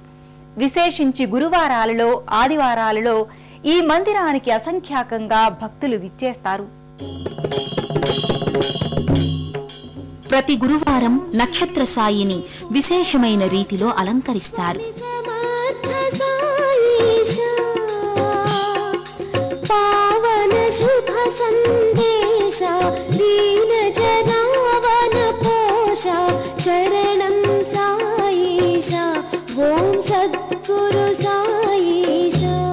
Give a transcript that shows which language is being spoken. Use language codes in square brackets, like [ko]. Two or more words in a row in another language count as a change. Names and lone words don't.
[te] విశేషించి గురువారాలలో, ఆదివారాలలో ఈ మందిరానికి అసంఖ్యాకంగా భక్తులు విచ్చేస్తారు. ప్రతి గురువారం నక్షత్ర సాయిని విశేషమైన రీతిలో అలంకరిస్తారు. [sa] शुभ संदेश दीन जनावन पोषा शरणं साईशा ओम सद्गुरु साईशा